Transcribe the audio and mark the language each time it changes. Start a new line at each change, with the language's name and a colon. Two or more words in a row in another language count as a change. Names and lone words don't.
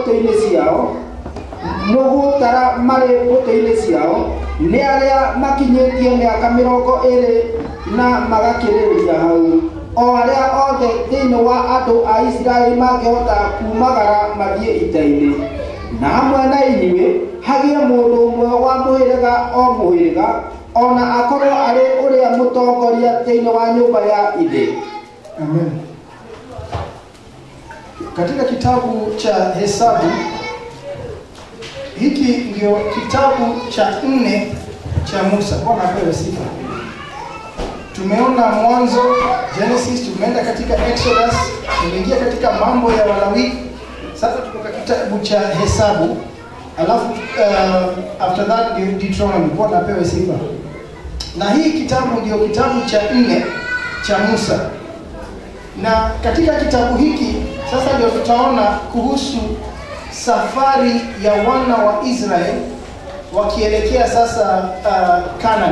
Kikuyu: mbũtũ-inĩ ciao ni aria makinyĩtie mĩaka 20 na magakĩrĩrĩria hau, o aria othe thĩinĩ wa andũ a Isiraeli mangĩhota kumagara mathiĩ ita-inĩ, na hamwe na inyuĩ hagie mũndũ ũmwe wa mũhĩrĩga o mũhĩrĩga, ona akorwo arĩ ũrĩa mũtongoria thĩinĩ wa nyũmba ya ithe. Amen.
Swahili: Katika kitabu cha Hesabu, hiki ndio kitabu cha 4 cha Musa. Bwana apewe sifa. Tumeona Mwanzo, Genesis, tumeenda katika Exodus, tumeingia katika mambo ya Walawi. Sasa tuko katika kitabu cha Hesabu. Alafu
English: after that
Swahili: Deuteronomy. Bwana apewe sifa. Na hii kitabu ndio kitabu cha 4 cha Musa. Na katika kitabu hiki sasa ndio tutaona kuhusu safari ya wana wa Israeli wakielekea sasa Canaan.